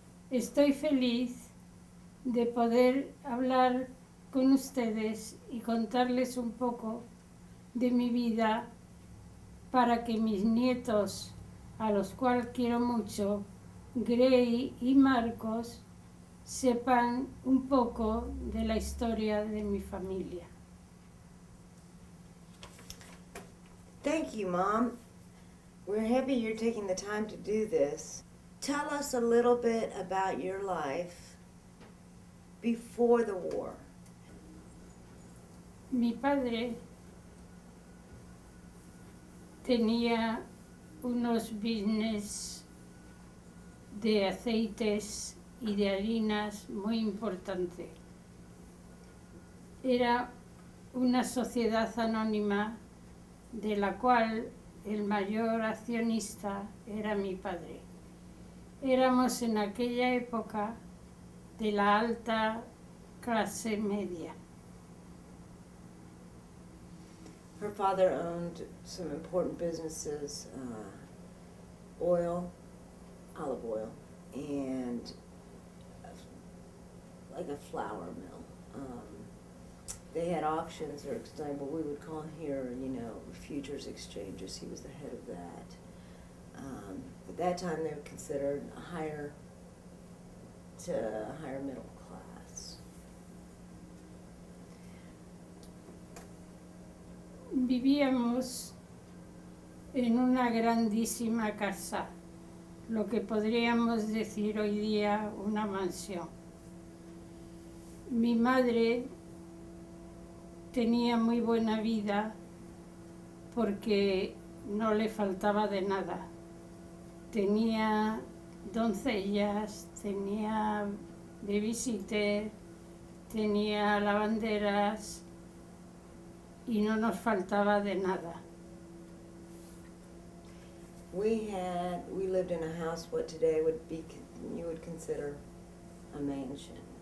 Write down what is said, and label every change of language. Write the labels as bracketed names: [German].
[Spanish] Estoy feliz de poder hablar con ustedes y contarles un poco de mi vida para que mis nietos, a los cuales quiero mucho, Grey y Marcos, sepan un poco de la historia de mi familia. [English] Thank you, Mom. We're happy you're taking the time to do this. Tell us a little bit about your life before the war. [Spanish] Mi padre tenía unos business de aceites y de harinas muy importante. Era una sociedad anónima de la cual el mayor accionista era mi padre. Éramos en aquella época de la alta clase media. [English] Her father owned some important businesses, oil, olive oil, and like a flour mill. They had auctions, or what we would call here, futures exchanges. He was the head of that. At that time, they were considered higher middle class. [Spanish] Vivíamos en una grandísima casa, lo que podríamos decir hoy día una mansión. Mi madre tenía muy buena vida porque no le faltaba de nada. Tenía doncellas, tenía babysitter, tenía lavanderas y no nos faltaba de nada. [English] We lived in a house what today you would consider a mansion.